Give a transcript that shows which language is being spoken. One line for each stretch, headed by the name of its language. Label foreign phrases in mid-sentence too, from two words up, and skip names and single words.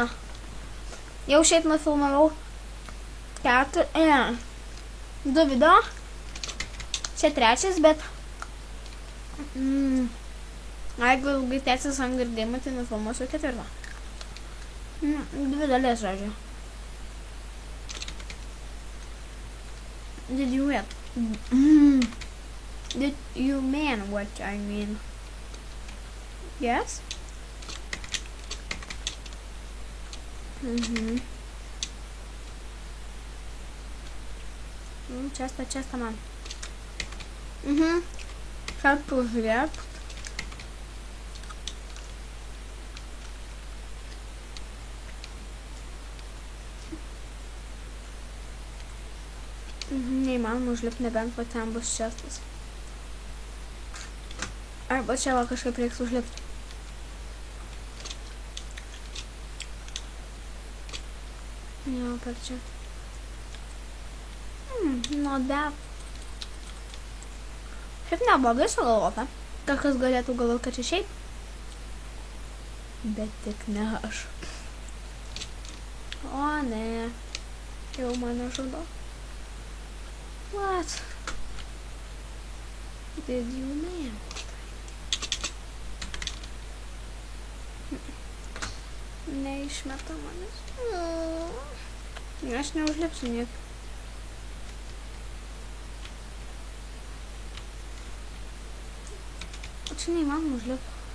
Lithuanian: Jau šiaip nufilmavau 2 video. Čia 3, bet jeigu ilgai tęsis Hunger Games, tai nufilmuosiu 4. 2 dalis, žodžiu.
English: Did you mean what I mean? Yes?
Lithuanian: Česta man. Kad pažiūrėt. Neįmanoma užlipti, nebent va ten bus čestas. Arba čia va kažkaip reiks užlipti. Jo, per čia.
English: Not bad.
Lithuanian: Šiaip neblogai sugalvota. Kažkas galėtų galvoti, kad čia šiaip. Bet tik ne aš. O ne. Jau mane žudo.
English: What? Did you mean?
Lithuanian: Neišmeta manęs. Aš neužlipsiu niek. Čia neįmanoma užlipti.